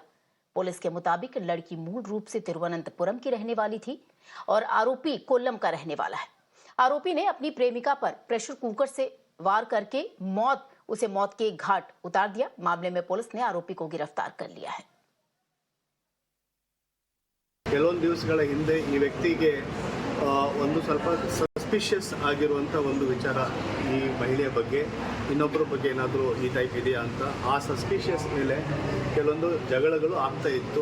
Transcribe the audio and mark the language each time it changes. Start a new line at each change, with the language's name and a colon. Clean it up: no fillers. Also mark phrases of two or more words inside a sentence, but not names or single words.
Hindi: पुलिस के मुताबिक लड़की मूल रूप से तिरुवनंतपुरम की रहने वाली थी और आरोपी कोल्लम का रहने वाला है। आरोपी ने अपनी प्रेमिका पर
English: pressure cooker
Hindi: से वार करके उसे मौत के घाट उतार दिया। मामले में पुलिस ने आरोपी को गिरफ्तार कर लिया है।
Kannada: ಕೆಲವೊಂದು ದಿವಸಗಳ ಹಿಂದೆ ಈ ವ್ಯಕ್ತಿಗೆ ಒಂದು ಸ್ವಲ್ಪ ಸಸ್ಪಿಷಿಯಸ್ ಆಗಿರುವಂಥ ಒಂದು ವಿಚಾರ ಈ ಮಹಿಳೆಯ ಬಗ್ಗೆ ಇನ್ನೊಬ್ಬರ ಬಗ್ಗೆ ಏನಾದರೂ ಈ ಟೈಪ್ ಇದೆಯಾ ಅಂತ ಆ ಸಸ್ಪಿಷಿಯಸ್ ಮೇಲೆ ಕೆಲವೊಂದು ಜಗಳಗಳು ಆಗ್ತಾ ಇತ್ತು.